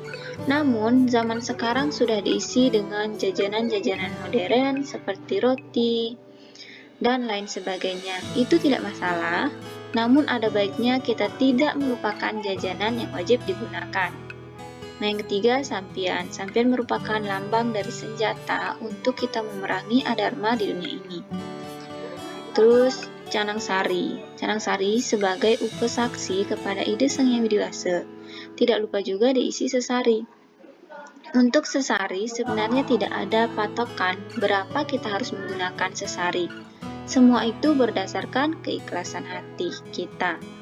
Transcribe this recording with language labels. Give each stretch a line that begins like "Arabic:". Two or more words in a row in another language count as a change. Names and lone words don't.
Indonesian: Namun, zaman sekarang sudah diisi dengan jajanan-jajanan modern seperti roti dan lain sebagainya. Itu tidak masalah, namun ada baiknya kita tidak melupakan jajanan yang wajib digunakan. Nah, yang ketiga, sampian. Sampian merupakan lambang dari senjata untuk kita memerangi adharma di dunia ini. Terus, canang sari. Canang sari sebagai upasaksi kepada Ida Sang Hyang Widi Wasa. Tidak lupa juga diisi sesari. Untuk sesari sebenarnya tidak ada patokan berapa kita harus menggunakan sesari. Semua itu berdasarkan keikhlasan hati kita.